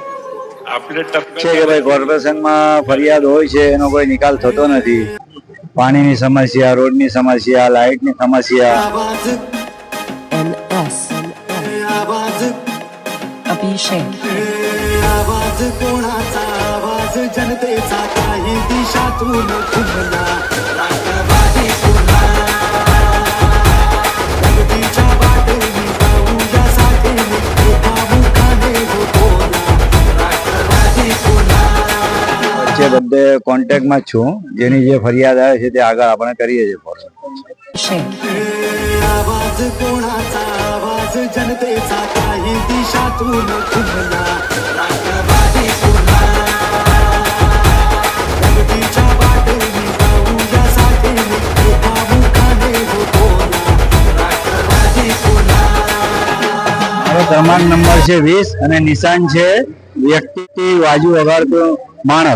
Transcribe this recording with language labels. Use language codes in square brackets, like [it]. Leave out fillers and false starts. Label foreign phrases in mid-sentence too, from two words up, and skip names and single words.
[mr] आपल्या [gu] છે કે [mr] टप्प्यात [gu] ભાઈ કોર્પોરેશનમાં ફરિયાદ હોય છે, એનો કોઈ નિકાલ થતો નથી। પાણીની સમસ્યા, રોડની સમસ્યા, લાઇટની સમસ્યા। [mr] NS अभिषेक आवाज कोणाचा आवाज जनतेचा काही दिशातून खुलला राष्ट्रवादी पुन्हा प्रगतीच्या वाटेने जाऊया साथीने एका मुखाने बोला राष्ट्रवादी पुन्हा। [gu] વચ્ચે બધે કોન્ટેક્ટમાં જ છું। જેની જે ફરિયાદ આવે છે તે આગળ આપણે કરીએ છીએ ફોલો। [mr] आवाज कोणाचा आवाज जनतेचा काही दिशातून खुलला राष्ट्रवादी पुन्हा प्रगतीच्या वाटेने जाऊया साथीने एका मुखाने बोला राष्ट्रवादी पुन्हा। [gu] મારો ક્રમાંક નંબર છે 20 અને નિશાન છે વ્યક્તિ વાજુ વગાડતો માણસ।